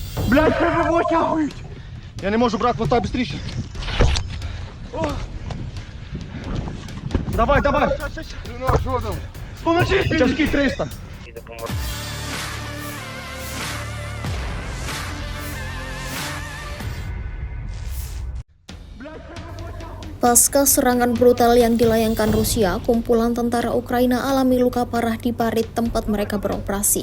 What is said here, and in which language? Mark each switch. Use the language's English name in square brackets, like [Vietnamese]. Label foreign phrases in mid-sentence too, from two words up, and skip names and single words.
[Ukrainian] Блядь, треба витягують! Я не можу, брат, мотай быстріше. Давай, давай! Що там? Поможи! Тяжкий 300. [Indonesian] Pasca serangan brutal yang dilayangkan Rusia, kumpulan tentara Ukraina alami luka parah di parit tempat mereka beroperasi.